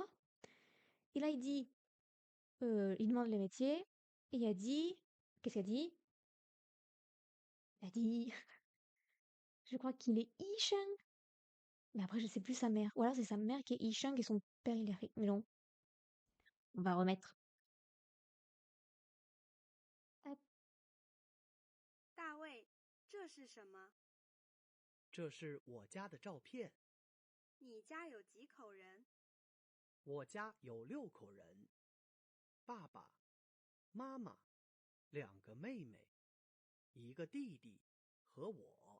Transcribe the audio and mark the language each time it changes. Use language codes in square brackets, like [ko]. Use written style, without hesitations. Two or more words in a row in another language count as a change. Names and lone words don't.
[fr] Et là, il dit, il demande les métiers, et il a dit, qu'est-ce qu'il a dit? Elle a dit, je crois qu'il est Isheng. Mais après, je sais plus sa mère. Ou alors c'est sa mère qui est Isheng et son père il est Rick. Mais non, on va remettre. Hop. [zh] 大卫，这是什么？这是我家的照片。你家有几口人？我家有6口人，爸爸、妈妈、2个妹妹、1个弟弟和我。